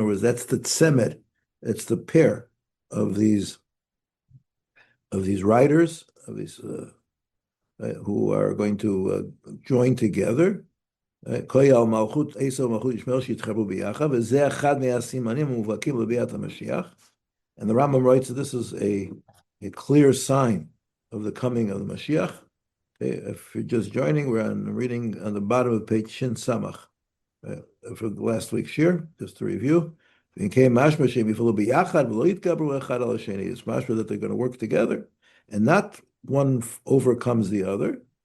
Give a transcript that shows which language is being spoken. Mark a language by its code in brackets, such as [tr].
[en] In other words, that's the tzemed, it's the pair of these riders, of these who are going to join together. [he] כל מלכות עשיו ומלכות ישמעאל שיתחברו ביחד, וזה אחד מהסימנים המובהקים לביאת המשיח. [en] And the Rambam writes that this is a clear sign of the coming of the Mashiach. If you're just joining, we're reading on the bottom of page Shin Samach for last week's shir, just to review. It's mashma that they're going to work together, and not one overcomes the other.